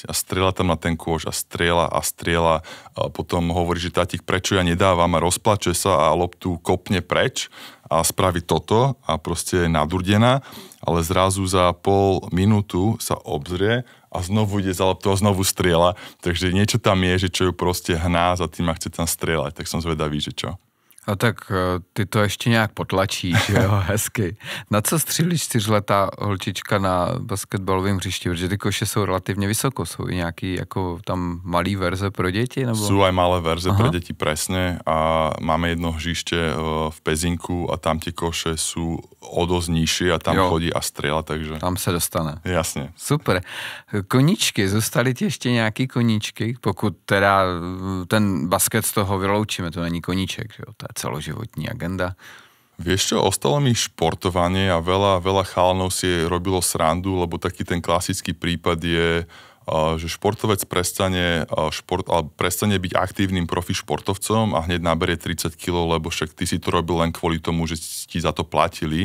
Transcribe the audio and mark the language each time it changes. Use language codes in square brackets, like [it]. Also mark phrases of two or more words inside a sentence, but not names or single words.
[sk] A strieľa tam na ten kôš a strieľa. A potom hovorí, že tátik, prečo ja nedávam, a rozplače sa a loptu kopne preč a spraví toto a proste je nadurdená, ale zrazu za pol minútu sa obzrie a znovu ide za loptu a znovu strieľa. Takže niečo tam je, že čo ju proste hná za tým a chce tam strieľať. Tak som zvedavý, že čo. [cs] A tak ty to ještě nějak potlačíš, jo, hezky. Na co střílíš 4letá holčička na basketbalovém hřišti? Protože ty koše jsou relativně vysoko, jsou i nějaký jako tam malý verze pro děti? Nebo? [sk] Sú aj malé verze pre deti, presne. A máme jedno hřiště v Pezinku a tam tie koše sú o dosť nižšie a tam chodí a strieľa, takže... [cs] Tam se dostane. [sk] Jasne. Super. [cs] Koníčky, zůstaly ti ještě nějaký koníčky? Pokud teda ten basket z toho vyloučíme, to není koníček, že jo? To je celoživotní agenda. [sk] Vieš čo, ostalo mi športovanie a veľa chalanov si robilo srandu, lebo taký ten klasický prípad je, že športovec prestane byť aktívnym profi športovcom a hneď naberie 30 kg, lebo však ty si to robil len kvôli tomu, že ti za to platili.